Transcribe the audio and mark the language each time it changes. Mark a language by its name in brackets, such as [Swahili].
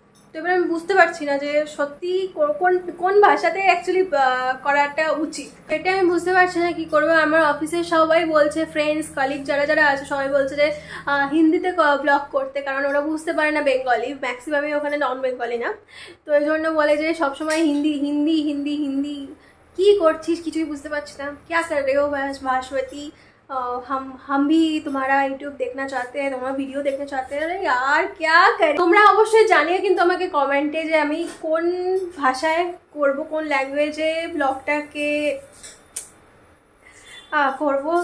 [Bangla] তো এবার আমি বুঝতে পারছি না যে সত্যি কোন ভাষাতে অ্যাকচুয়ালি করাটা উচিত, এটা আমি বুঝতে পারছি না কি করবো। আমার অফিসে সবাই বলছে, ফ্রেন্ডস কলিগ যারা আছে সবাই বলছে যে হিন্দিতে ব্লগ করতে, কারণ ওরা বুঝতে পারে না বেঙ্গলি, ম্যাক্সিমামই ওখানে নন বেঙ্গলি না। তো এই জন্য বলে যে সবসময় হিন্দি হিন্দি হিন্দি হিন্দি। কি করছিস কিছুই বুঝতে পারছি না। [Hindi] क्या कर रहे हो भास्वती, हम भी तुम्हारा यूट्यूब देखना चाहते हैं, तुम्हारा वीडियो देखना चाहते हैं। अरे यार क्या करें। [Bangla] তোমরা অবশ্যই জানিয়ে কিন্তু আমাকে কমেন্টে যে আমি কোন ভাষায় করব, কোন ল্যাঙ্গুয়েজে ব্লগটাকে করব।